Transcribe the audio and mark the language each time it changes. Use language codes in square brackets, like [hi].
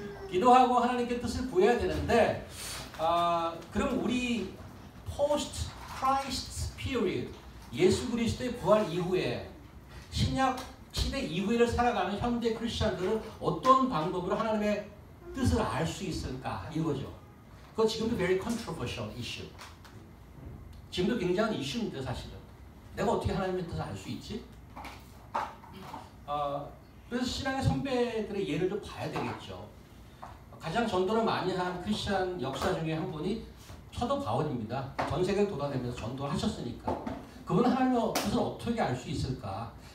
[ko] 기도하고 하나님께 뜻을 구해야 되는데 그럼 우리 [en] post Christ period [ko] 예수 그리스도의 부활 이후에 신약 시대 이후를 살아가는 현대 크리스천들은 어떤 방법으로 하나님의 뜻을 알 수 있을까 이거죠. 그거 지금도 [en] very controversial issue. [ko] 지금도 굉장한 이슈입니다 사실은. 내가 어떻게 하나님의 뜻을 알 수 있지? 그래서 신앙의 선배들의 예를 좀 봐야 되겠죠. 가장 전도를 많이 한 크리스천 역사 중에 한 분이 사도 바울입니다. 전 세계를 돌아다니면서 전도를 하셨으니까. 그분은 하나님의 뜻을 어떻게 알 수 있을까?